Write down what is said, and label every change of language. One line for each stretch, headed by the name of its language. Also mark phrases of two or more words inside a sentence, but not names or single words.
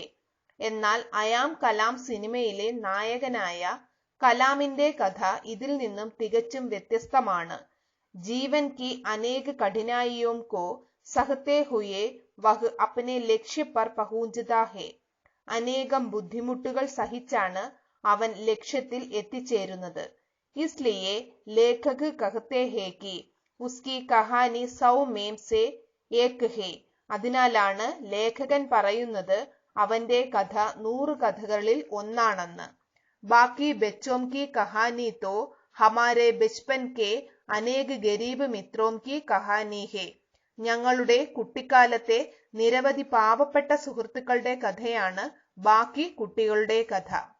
Malayalam: എന്നാൽ അയാം കലാം സിനിമയിലെ നായകനായ കലാമിന്റെ കഥ ഇതിൽ നിന്നും തികച്ചും വ്യത്യസ്തമാണ്.
Hindi: जीवन की अनेक कठिनाइयों को सहते हुए वह अपने लक्ष्य पर पहुँचता है.
Malayalam: അനേകം ബുദ്ധിമുട്ടുകൾ സഹിച്ചാണ് അവൻ ലക്ഷ്യത്തിൽ എത്തിച്ചേരുന്നത്.
Hindi: इसलिए लेखक कहते हैं कि उसकी कहानी 100 में से एक है.
Malayalam: അതിനാലാണ് ലേഖകൻ പറയുന്നത് അവന്റെ കഥ 100 കഥകളിൽ ഒന്നാണെന്ന്.
Hindi: बाकी बच्चों की कहानी तो हमारे बचपन के अनेक गरीब मित्रों की कहानी है.
Malayalam: ഞങ്ങളുടെ കുട്ടിക്കാലത്തെ നിരവധി പാവപ്പെട്ട സുഹൃത്തുക്കളുടെ കഥയാണ് ബാക്കി കുട്ടികളുടെ കഥ.